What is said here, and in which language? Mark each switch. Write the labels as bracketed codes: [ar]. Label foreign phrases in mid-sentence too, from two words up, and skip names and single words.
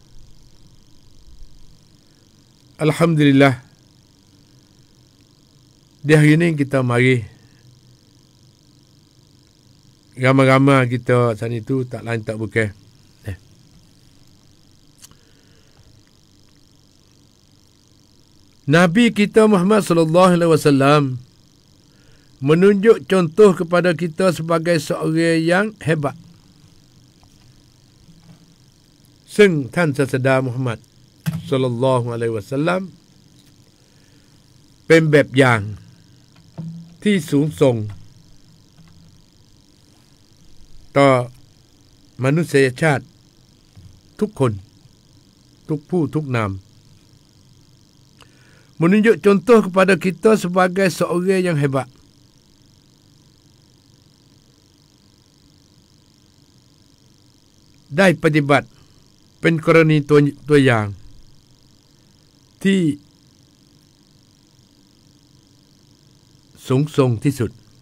[id] Alhamdulillah. Di hari ini kita mari ramai-ramai kita sana itu tak lain tak bukan. Nabi kita Muhammad [ar] صلى الله عليه وسلم [id] menunjuk contoh kepada kita sebagai seorang yang hebat. [th] ซึ่งท่านศาสดามุฮัมมัด [ar] صلى الله عليه وسلم [th] เป็นแบบอย่างที่สูงส่งต่อมนุษยชาติทุกคนทุกผู้ทุกนาม [id] menunjuk contoh kepada kita sebagai seorang yang hebat [th] ได้ปฏิบัติเป็นกรณีตัวอย่างที่สูงส่งที่สุด